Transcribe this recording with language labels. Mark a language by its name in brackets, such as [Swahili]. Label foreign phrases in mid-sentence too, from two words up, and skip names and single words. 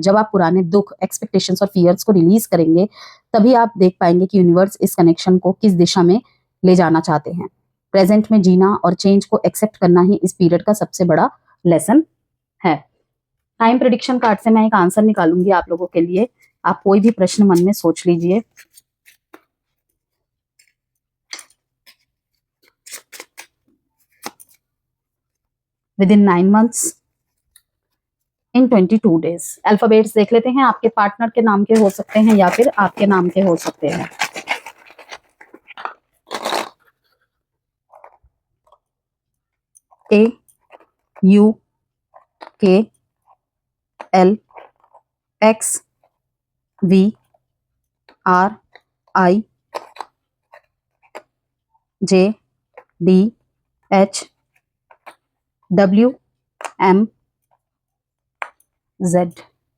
[Hindi] जब आप पुराने दुख, एक्सपेक्टेशंस और फियर्स को रिलीज करेंगे तभी आप देख पाएंगे कि यूनिवर्स इस कनेक्शन को किस दिशा में ले जाना चाहते हैं। प्रेजेंट में जीना और चेंज को एक्सेप्ट करना ही इस पीरियड का सबसे बड़ा लेसन है। [English] time prediction card [Hindi] से मैं एक आंसर निकालूंगी आप लोगों के लिए। आप कोई भी प्रश्न मन में सोच लीजिए। [English] within 9 months, in 22 days. [Hindi] अल्फाबेट्स देख लेते हैं। आपके पार्टनर के नाम के हो सकते हैं या फिर आपके नाम के हो सकते हैं। [English] A U K L X V R I J D H W M Z